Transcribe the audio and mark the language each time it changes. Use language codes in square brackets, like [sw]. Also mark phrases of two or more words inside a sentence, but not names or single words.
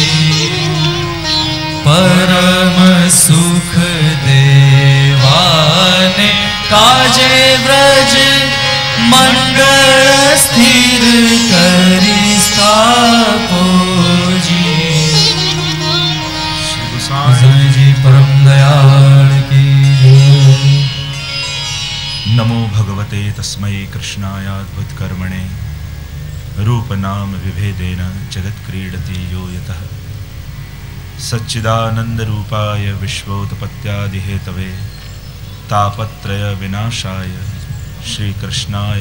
[gu] પરમ સુખ દેવાને કાજે વ્રજ મંગલ સ્થિર કરી સ્થાપો જી જી પરમ દયાલ કી [sa] नमो भगवते तस्मै कृष्णाय अद्भुत कर्मणे रूप नाम विभेदेन जगत क्रीडति यो यतः सच्चिदानंद रूपाय विश्वोत्पत्त्यादि हेतवे तापत्रय विनाशाय श्री कृष्णाय